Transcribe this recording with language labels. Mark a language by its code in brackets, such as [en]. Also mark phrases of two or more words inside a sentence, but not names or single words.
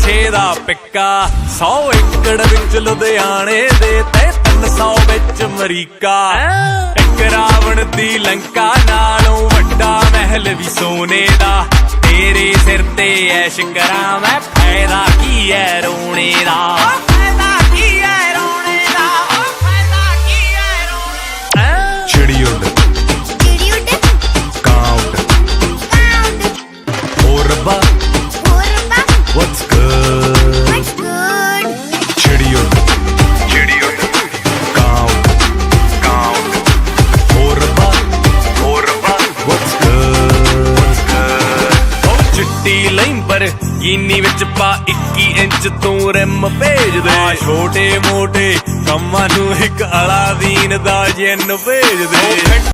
[pa] ਦਾ ਪੱਕਾ 100 ਏਕੜ ਵਿੱਚ ਲੁਧਿਆਣੇ ਦੇ ਤੇ 300 ਵਿੱਚ ਅਮਰੀਕਾ ਇੱਕ ਰਾਵਣ ਦੀ ਲੰਕਾ ਨਾਲੋਂ ਵੱਡਾ ਮਹਿਲ ਵੀ ਸੋਨੇ ਦਾ ਤੇਰੇ ਸਿਰ ਤੇ ਐਸ਼ ਕਰਾਂ ਮੈਂ ਫ਼ਾਇਦਾ ਕੀ ਹੈ ਰੋਣੇ ਦਾ [en] What's good? What's good? [pa] ਚਿੜੀ ਉੱਡ, count. [en] Horba, what's good? [pa] Oh, ਚਿੱਟੀ ਲੈਂਬਰ ਗਿਨੀ ਵਿੱਚ ਪਾ 21 ਇੰਚ ਤੂੰ ਰਿਮ ਭੇਜ ਦੇ ਛੋਟੇ ਮੋਟੇ ਕੰਮਾਂ ਨੂੰ ਇੱਕ ਅਲਾ ਦੀਨ ਦਾ ਜਿੰਨ ਭੇਜ ਦੇ